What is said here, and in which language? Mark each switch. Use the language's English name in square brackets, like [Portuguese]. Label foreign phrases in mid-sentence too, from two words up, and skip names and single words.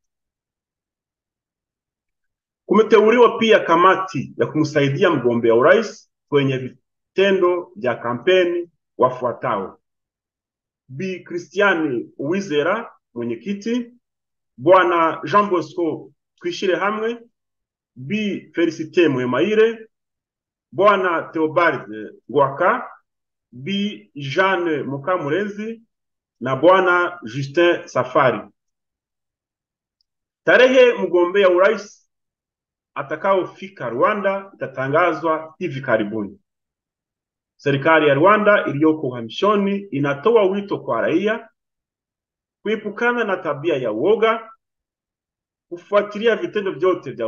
[Swahili] Kumeteuliwa pia kamati ya kumsaidia mgombea urais kwenye vitendo vya kampeni wafuatao: Bi Christiane Uwizera, mwenyekiti; Bwana Jean Bosco Twishire Hamwe; Bi Felicite Mwemaire; Bwana Theobald Ngwaka; Bi Jeanne Mukamurezi na Bwana Justin Safari. Tarehe mgombea urais atakaofika Rwanda itatangazwa hivi karibuni. Serikali ya Rwanda iliyoko uhamishoni inatoa wito kwa raia kuepukana na tabia ya uoga kufuatilia vitendo vyote vya